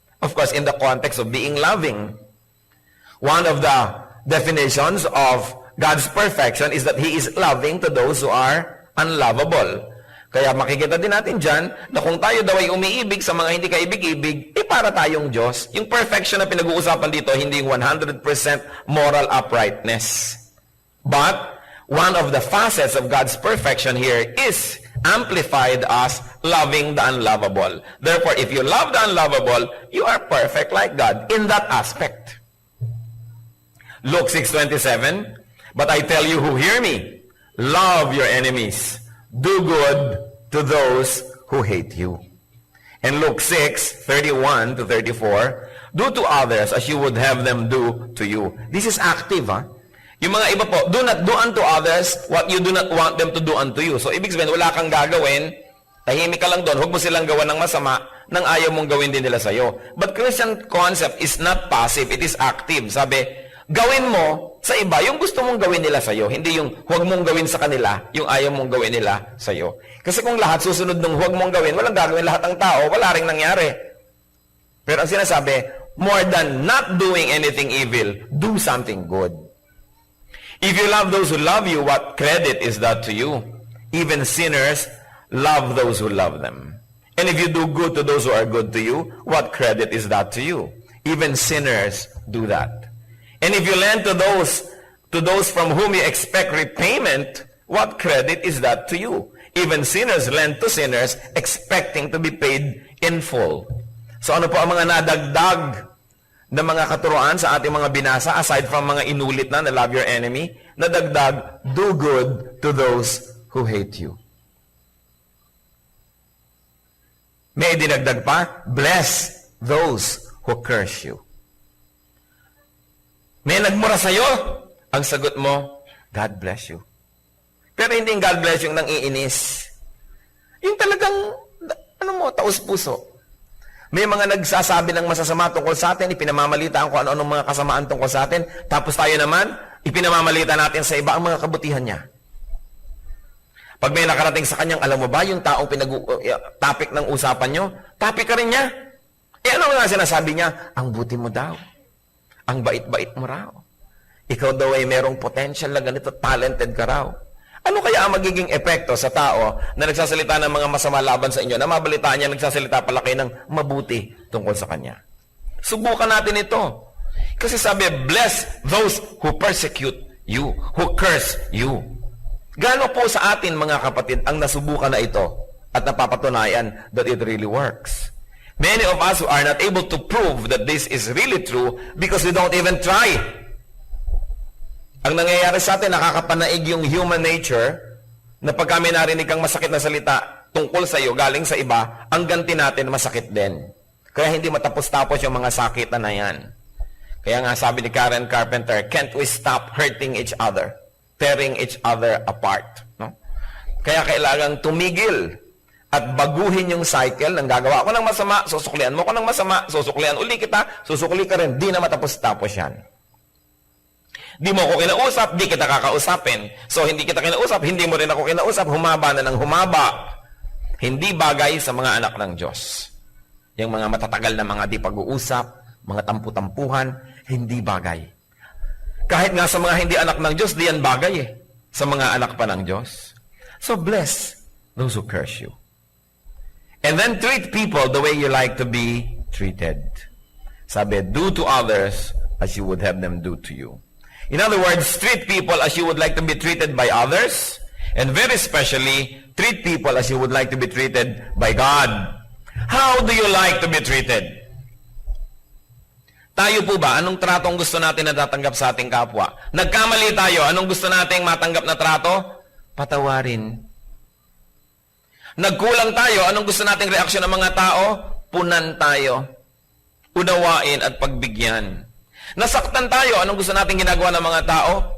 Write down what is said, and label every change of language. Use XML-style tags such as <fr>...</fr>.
<en>Of course, in the context of being loving. One of the definitions of God's perfection is that He is loving to those who are unlovable.</en> <tl>Kaya makikita din natin dyan na kung tayo daw ay umiibig sa mga hindi kaibig-ibig, para tayong Diyos. Yung perfection na pinag-uusapan dito, hindi yung</tl> <en>100% moral uprightness. But, one of the facets of God's perfection here is amplified as loving the unlovable. Therefore, if you love the unlovable, you are perfect like God in that aspect. Luke 6:27, but I tell you who hear me, love your enemies, do good to those who hate you. And Luke 6:31 to 34, do to others as you would have them do to you. This is active,</en> <tl>ha? Yung mga iba po,</tl> <en>do not do unto others what you do not want them to do unto you.</en> <tl>So, ibig sabihin, wala kang gagawin, tahimik ka lang doon, huwag mo silang gawa ng masama, nang ayaw mong gawin din nila sa'yo.</tl> <en>But Christian concept is not passive, it is active.</en> <tl>Sabi, gawin mo sa iba yung gusto mong gawin nila sa'yo, hindi yung huwag mong gawin sa kanila, yung ayaw mong gawin nila sa'yo. Kasi kung lahat susunod ng huwag mong gawin, walang gagawin lahat ng tao, wala ring nangyari. Pero ang sinasabi,</tl> <en>more than not doing anything evil, do something good. If you love those who love you, what credit is that to you? Even sinners love those who love them. And if you do good to those who are good to you, what credit is that to you? Even sinners do that. And if you lend to those from whom you expect repayment, what credit is that to you? Even sinners lend to sinners expecting to be paid in full.</en> <tl>So ano po ang mga nadagdag na mga katuruan sa ating mga binasa,</tl> <en>aside from</en> <tl>mga inulit na</tl> <en>love your enemy,</en> <tl>nadagdag,</tl> <en>do good to those who hate you.</en> <tl>May dinagdag pa,</tl> <en>bless those who curse you.</en> <tl>May nagmura sa'yo, ang sagot mo,</tl> <en>God bless you.</en> <tl>Pero hindi</tl> <en>God bless</en> <tl>yung nang iinis. Yung talagang, taos puso. May mga nagsasabi ng masasama tungkol sa atin, ipinamamalitaan ko ano-anong mga kasamaan tungkol sa atin, tapos tayo naman, ipinamamalita natin sa iba ang mga kabutihan niya. Pag may nakarating sa kanyang, alam mo ba, yung taong topic ng usapan nyo, topic ka rin niya. Ano nga sinasabi niya? Ang buti mo daw. Ang bait-bait mo raw. Ikaw daw ay merong potential na ganito, talented ka raw. Ano kaya ang magiging epekto sa tao na nagsasalita ng mga masama laban sa inyo, na mabalitaan niya nagsasalita pala kayo ng mabuti tungkol sa kanya? Subukan natin ito. Kasi sabi,</tl> <en>bless those who persecute you, who curse you.</en> <tl>Gaano po sa atin, mga kapatid, ang nasubukan na ito at napapatunayan</tl> <en>that it really works? Many of us who are not able to prove that this is really true because we don't even try.</en> <tl>Ang nangyayari sa atin, nakakapanaig yung human nature na pag kami narinig kang masakit na salita tungkol sa iyo, galing sa iba, ang ganti natin masakit din. Kaya hindi matapos-tapos yung mga sakitan na yan. Kaya nga sabi ni Karen Carpenter,</tl> <en>can't we stop hurting each other, tearing each other apart?</en> <tl>No? Kaya kailangang tumigil at baguhin yung cycle ng gagawa ko ng masama, susuklian mo ko ng masama, susuklian uli kita, susukli ka rin, di na matapos-tapos yan. Di mo ako kinausap, di kita kakausapin. So, hindi kita kinausap, hindi mo rin ako kinausap, humaba na ng humaba. Hindi bagay sa mga anak ng Diyos. Yung mga matatagal na mga di pag-uusap, mga tampu-tampuhan, hindi bagay. Kahit nga sa mga hindi anak ng Diyos, di yan bagay eh. Sa mga anak pa ng Diyos.</tl> <en>So, bless those who curse you. And then treat people the way you like to be treated.</en> <tl>Sabi,</tl> <en>do to others as you would have them do to you. In other words, treat people as you would like to be treated by others, and very especially, treat people as you would like to be treated by God. How do you like to be treated?</en> <tl>Tayo po ba, anong tratong gusto natin na tatanggap sa ating kapwa? Nagkamali tayo, anong gusto nating matanggap na trato? Patawarin. Nagkulang tayo, anong gusto nating reaksyon ng mga tao? Punan tayo. Unawain at pagbigyan. Nasaktan tayo, anong gusto nating ginagawa ng mga tao?</tl>